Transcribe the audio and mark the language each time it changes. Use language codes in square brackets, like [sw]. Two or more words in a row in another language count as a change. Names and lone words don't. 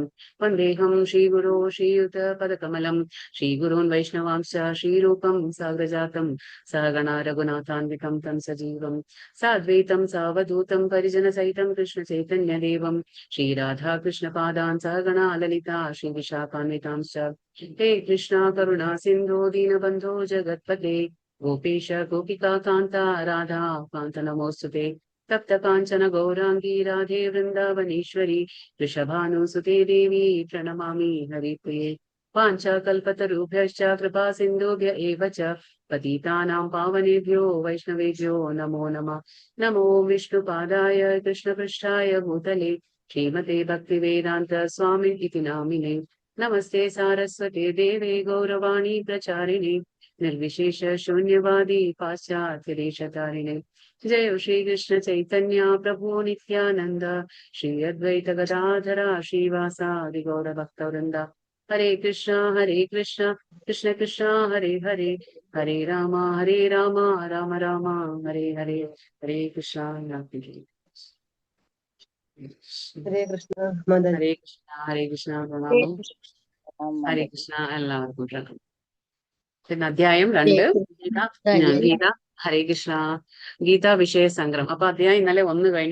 [sa] വന്ദേഹം ശ്രീഗുരോ ശ്രീയുത പദകമലം ശ്രീഗുരോൻ വൈഷ്ണവാംശ ശ്രീരൂപം സാഗ്രജാതം സഹഗണ രഘുനാഥാന്വികം തം സജീവം സാദ്വൈതം സാവധൂതം പരിജന സഹിതം കൃഷ്ണ ചൈതന്യ ദേവം ശ്രീരാധാ കൃഷ്ണ പാദാൻ സഹഗണ ലളിതാ ശ്രീ വിശാഖാന്വിതാംശ. ഹേ കൃഷ്ണ കരുണാ സിന്ധോ ദീനബന്ധോ ജഗത്പതേ ഗോപീശ ഗോപികാ കാന്ത രാധാ കാന്ത നമോസ്തുതേ. തപ്ത കാഞ്ചന ഗൗരാംഗീ രാധേ വൃന്ദാവനീശ്വരി വൃഷഭാനുസുതേ ദേവി പ്രണമാമി ഹരിപ്രിയേ. വാഞ്ചാകൽപതരുഭ്യശ്ച കൃപാ സിന്ധുഭ്യ एव च पतितानां पावनेभ्यो वैष्णवेभ्यो नमो नमः. नमो विष्णुपादाय कृष्णपृष्ठाय भूतले श्रीमते भक्तिवेदान्त स्वामी इति नामिने. नमस्ते सारस्वते देवे गौरवाणी प्रचारिणे निर्विशेष शून्यवादी पाश्चात्यदेशतारिणे. जय श्री कृष्ण चैतन्य प्रभु नित्यानंद श्री अद्वैत गदाधरा श्रीवासादि गौर भक्तवृंद. हरे कृष्ण कृष्ण कृष्ण हरे हरे हरे राम राम राम हरे हरे. हरे कृष्ण. [ml] ഹരേ കൃഷ്ണ മാതാജി. ഹരേ കൃഷ്ണ പ്രണാമം. ഹരേ കൃഷ്ണ. എല്ലാവർക്കും പ്രണാമം. പിന്നെ അധ്യായം 2 ഗീത. ഹരേ കൃഷ്ണ. ഗീതാ വിഷയ സംഗ്രഹം. അപ്പൊ അധ്യായം ഇന്നലെ 1 കഴിഞ്ഞു.